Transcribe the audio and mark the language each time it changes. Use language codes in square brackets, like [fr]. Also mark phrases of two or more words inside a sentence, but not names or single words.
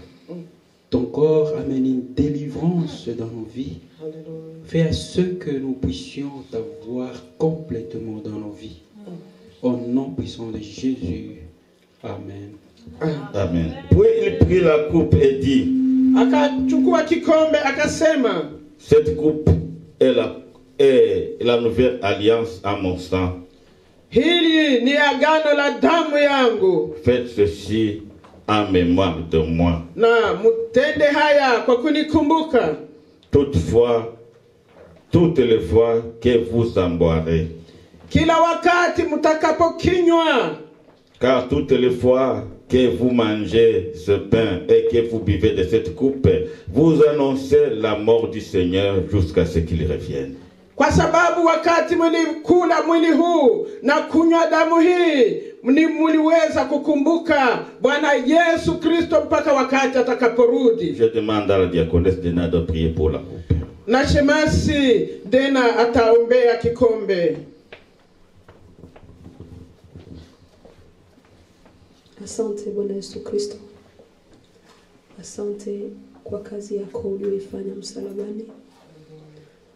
[fr] Ton corps amène une délivrance dans nos vies. Fais à ce que nous puissions t'avoir complètement dans nos vies. Au nom puissant de Jésus. Amen. Amen. Puis il prit la coupe et dit, [sw] Akachukua kikombe akasema, [fr] cette coupe est la nouvelle alliance à mon sang. [sw] hili ni agano la damu yangu, [fr] Faites ceci en mémoire de moi. [sw] na mutende haya kwa kunikumbuka. [fr] Toutefois, toutes les fois que vous en boirez. [sw] Kila wakati mtakapokinywa, [fr] Car toutes les fois que vous mangez ce pain et que vous buvez de cette coupe, vous annoncez la mort du Seigneur jusqu'à ce qu'il revienne. [sw] kwa sababu wakati mlikula mwili huu na kunywa damu hii, mliweza kukumbuka Bwana Yesu Kristo mpaka wakati atakaporudi. [fr] Je demande à la diaconesse Dena de prier pour la coupe. [sw] Na Shemasi Dena ataombea kikombe. Asante Bwana Yesu Kristo. Asante kwa kazi yako uliyoifanya msalabani.